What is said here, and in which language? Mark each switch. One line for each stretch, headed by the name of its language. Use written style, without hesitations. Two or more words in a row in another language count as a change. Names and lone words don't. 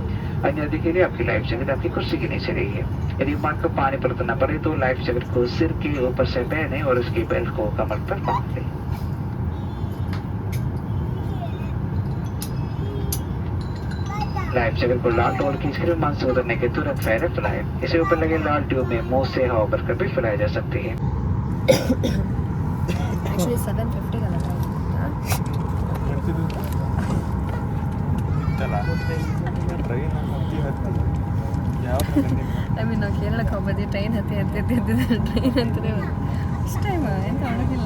Hindi: अन्य यात्री के लिए आपकी
English: life jacket
Hindi: आपकी कुर्सी के नीचे रही है। यदि विमान को पानी पर उतरना पड़े तो
English: life jacket
Hindi: को सिर के ऊपर से पहने और उसकी बेल्ट को कमर पर बांध लें।
English: life jacket
Hindi: को लाल टॉवल खींचकर विमान से उतरने के तुरंत पहले फैलाएं। इसे ऊपर लगे लाल ट्यूब में मुंह से हवा भरकर भी फैलाई जा सकती है।
Kannada: ಆ್ಯಕ್ಚುಲಿ 750 ಅಲ್ಲ ಟ್ರೈನ್ ಯಾವ
English: I mean
Kannada: ನಾವು ಕೇರಳಕ್ಕೆ ಹೋಗೋದು ಟ್ರೈನ್ ಹತ್ತಿ ಟ್ರೈನ್ ಅಂತಲೇ
English: first time
Kannada: ಎಂತ ಮಾಡೋದಿಲ್ಲ.